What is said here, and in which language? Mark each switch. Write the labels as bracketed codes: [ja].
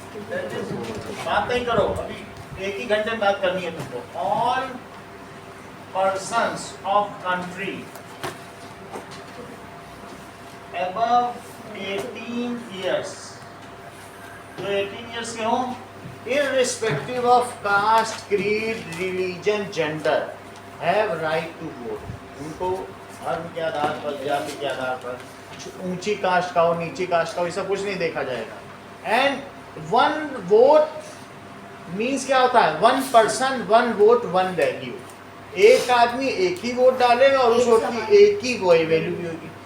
[hi] बात नहीं करो, अभी एक ही घंटे में बात करनी है तुमको। [en] all persons of country above 18 years, [hi] जो 18 years के हों, [en] irrespective of caste, creed, religion, gender, have right to vote। [hi] उनको धर्म के आधार पर, जाति के आधार पर, ऊंची कास्ट का हो, नीची कास्ट का हो, ये सब कुछ नहीं देखा जाएगा। [en] and one vote means [hi] क्या होता है? [en] One person one vote one value. [hi] एक आदमी एक ही वोट डालेगा और उस वोट की एक ही वैल्यू भी होगी।